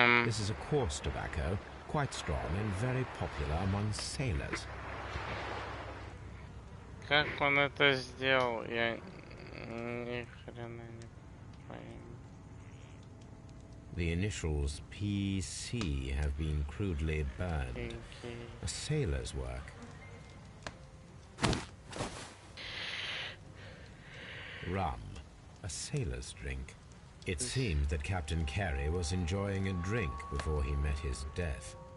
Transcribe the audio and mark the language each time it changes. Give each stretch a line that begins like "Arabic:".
English: This is a coarse tobacco, quite strong and very popular among sailors.
Russian: Как он это сделал, я ни хрена не пойму.
English: The initials PC have been crudely burned. A sailor's work. Rum, a sailor's drink. It seemed that Captain Carey was enjoying a drink before he met his death.